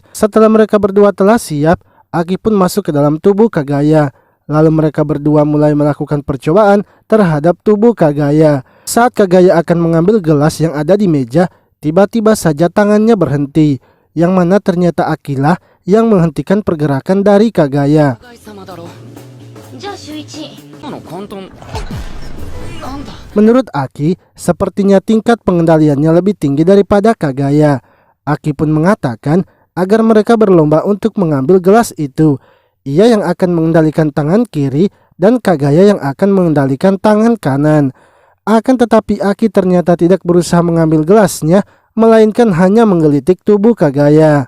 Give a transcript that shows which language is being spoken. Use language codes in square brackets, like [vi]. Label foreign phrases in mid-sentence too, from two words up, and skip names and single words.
[id] Setelah mereka berdua telah siap, Aki pun masuk ke dalam tubuh Kagaya. Lalu mereka berdua mulai melakukan percobaan terhadap tubuh Kagaya. Saat Kagaya akan mengambil gelas yang ada di meja, tiba-tiba saja tangannya berhenti. Yang mana ternyata Akilah yang menghentikan pergerakan dari Kagaya. [ja] 高井様だろ。じゃあ週一。簡単。なんだ。 [id] Menurut Aki, sepertinya tingkat pengendaliannya lebih tinggi daripada Kagaya. Aki pun mengatakan agar mereka berlomba untuk mengambil gelas itu. Ia yang akan mengendalikan tangan kiri dan Kagaya yang akan mengendalikan tangan kanan. Akan tetapi Aki ternyata tidak berusaha mengambil gelasnya, melainkan hanya menggelitik tubuh Kagaya.